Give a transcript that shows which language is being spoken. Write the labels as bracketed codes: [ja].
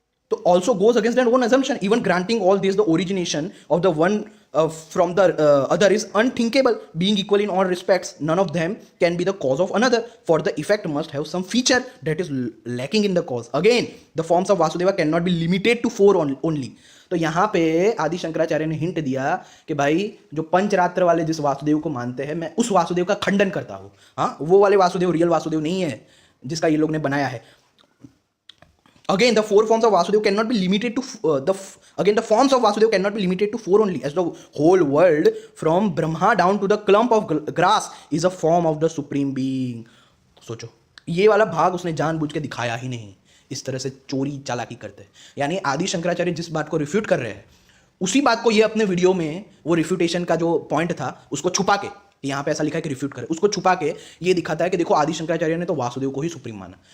[en] तो also goes against their own assumption. Even granting all this, the origination of the one from the other is unthinkable. Being equal in all respects, none of them can be the cause of another, for the effect must have some feature that is lacking in the cause. Again, the forms of Vasudeva cannot be limited to 4 only. [hi] तो यहाँ पे आदि शंकराचार्य ने hint दिया कि भाई जो पंचरात्र वाले जिस वासुदेव को मानते हैं, मैं उस वासुदेव का खंडन करता हूँ। हाँ, वो वाले वासुदेव रियल वासुदेव नहीं है जिसका ये लोग ने बनाया है। [en] Again, the 4 forms of Vasudeva cannot be limited to the forms of Vasudeva cannot be limited to 4 only, as the whole world from Brahma down to the clump of grass is a form of the supreme being. [hi] सोचो, ये वाला भाग उसने जानबूझ के दिखाया ही नहीं, इस तरह से चोरी चालाकी करते हैं। यानी आदि शंकराचार्य जिस बात को रिफ्यूट कर रहे हैं, उसी बात को ये अपने वीडियो में, वो रिफ्यूटेशन का जो पॉइंट था उसको छुपा के, यहाँ पे ऐसा लिखा है कि रिफ्यूट करे, उसको छुपा के ये दिखाता है कि देखो आदि शंकराचार्य ने तो वासुदेव को ही सुप्रीम माना।